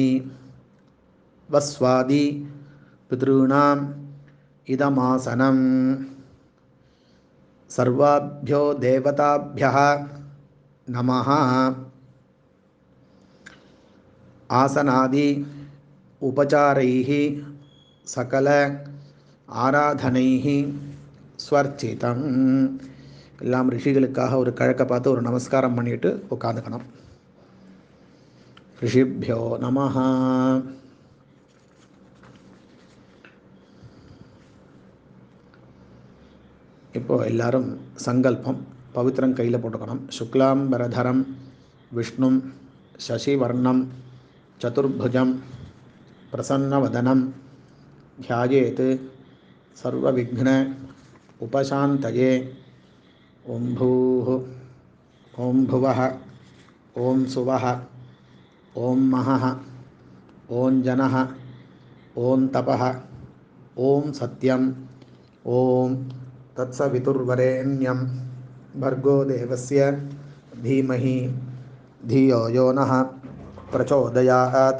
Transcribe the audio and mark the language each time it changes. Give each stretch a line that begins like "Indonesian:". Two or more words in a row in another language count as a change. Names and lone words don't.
Sanskrit: वस्वादि पितॄणाम् इदमासनं। सर्वाभ्यो देवताभ्यः नमः। आसनादि उपचारैः सकल आराधनैः स्वर्चितम्.
Tamil: எல்லாம் ரிஷிகளுக்காக ஒரு கிழக்க பார்த்து ஒரு நமஸ்காரம் பண்ணிட்டு உட்காந்துக்கணும்.
Sanskrit: ऋषिभ्यो नमः.
Tamil: இப்போ எல்லாரும் சங்கல்பம் பவித்திரம் கையில் போட்டுக்கணும்.
Sanskrit: शुक्लाम्बरधरं विष्णुं शशिवर्णं चतुर्भुजं प्रसन्नवदनं ध्यायेत् सर्वविघ्न उपशान्तये. ओं भूः ओं भुवः ओं सुवः ओं महः ओं जनः ओं तपः ओं सत्यं ओं तत्सवितुर्वरेण्यं भर्गो देवस्य धीमहि धियो यो नः प्रचोदयात्.